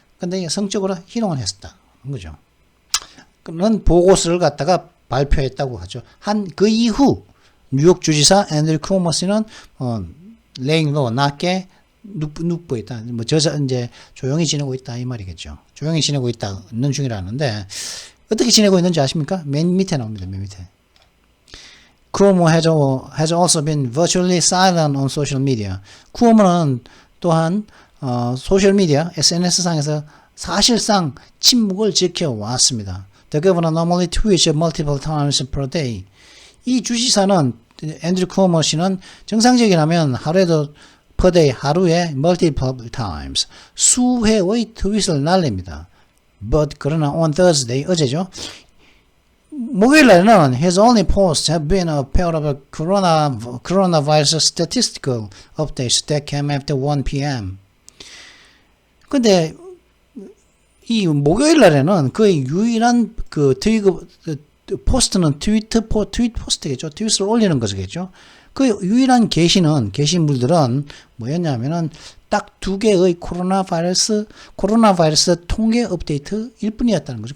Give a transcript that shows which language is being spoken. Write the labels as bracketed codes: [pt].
[ko] 근데 성적으로 희롱을 했었다. 그죠. 그런 보고서를 갖다가 발표했다고 하죠. 그 이후, 뉴욕 주지사 앤드류 쿠오모씨는 레잉로 낮게 눕고 있다. 뭐 이제 조용히 지내고 있다 이 말이겠죠. 조용히 지내고 있는 중이라는데 어떻게 지내고 있는지 아십니까? 맨 밑에 나옵니다. 맨 밑에. [en] 쿠오모 has also been virtually silent on social media. [ko] 쿠오모는 또한 소셜 미디어 SNS상에서 사실상 침묵을 지켜왔습니다. [en] The governor normally tweets multiple times per day. [ko] 이 주지사는 앤드류 쿠오모 씨는 정상적이라면 하루에도 [en] per day [ko] 하루에 [en] multiple times [ko] 수회의 트윗을 날립니다. [en] But [ko] 그러나 [en] on Thursday [ko] 어제죠. 목요일날에는 [en] his only posts have been a pair of coronavirus statistical updates that came after 1 p.m. [ko] 근데 이 목요일날에는 그의 유일한 그 포스트는 트윗 포스트겠죠. 트윗을 올리는 것이겠죠. 그 유일한 게시물들은 뭐였냐면은 딱 2개의 코로나 바이러스 통계 업데이트일 뿐이었다는 거죠.